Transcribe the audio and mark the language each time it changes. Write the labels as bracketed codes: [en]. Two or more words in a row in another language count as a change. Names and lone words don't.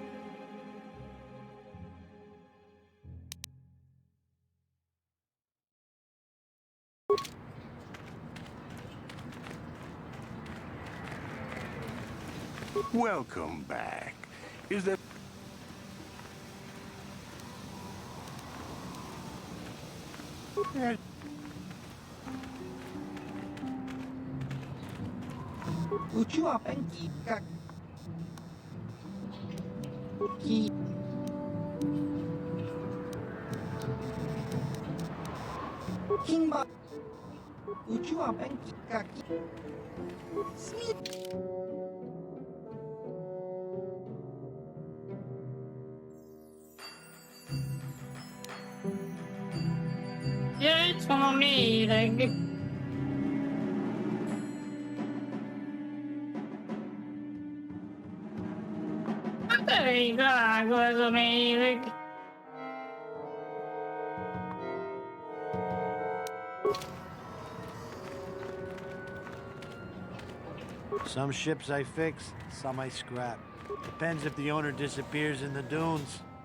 [en] Welcome back. Is there... Uchiwa penki ki Kimba Uchiwa penki kaki [hu] Ja, itt van a méreg. Hát elég drága ez a méreg. [en] Some ships I fix, some I scrap. Depends if the owner disappears in the dunes.